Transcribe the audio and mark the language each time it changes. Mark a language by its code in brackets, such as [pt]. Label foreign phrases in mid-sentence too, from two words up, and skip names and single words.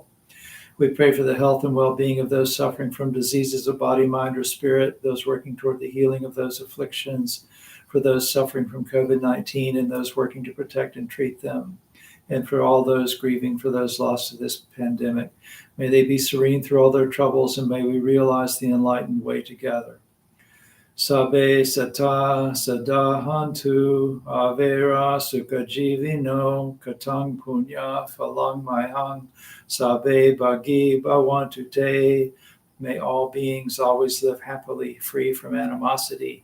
[en] We pray for the health and well-being of those suffering from diseases of body, mind, or spirit, those working toward the healing of those afflictions, for those suffering from COVID-19 and those working to protect and treat them, and for all those grieving for those lost to this pandemic. May they be serene through all their troubles, and may we realize the enlightened way together. [pi] Sabe sata sadahantu avera sukha jivino katang punya phalang mayang sabe bhagi bhavantu te. [en] May all beings always live happily, free from animosity.